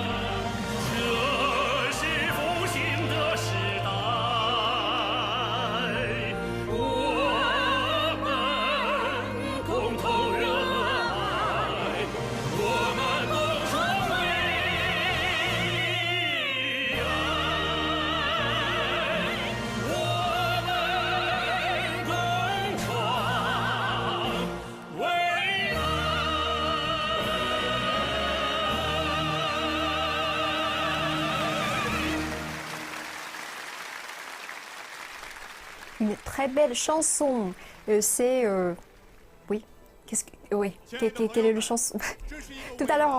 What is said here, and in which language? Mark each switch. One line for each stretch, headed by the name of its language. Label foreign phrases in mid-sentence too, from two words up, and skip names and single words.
Chinese: 这是复兴的时代，我们共同热爱，我们共同为爱，我们共创未来。
French: Une très belle chanson. C'est oui. Qu'est-ce que oui. Quelle est le chanson? Tout à l'heure, en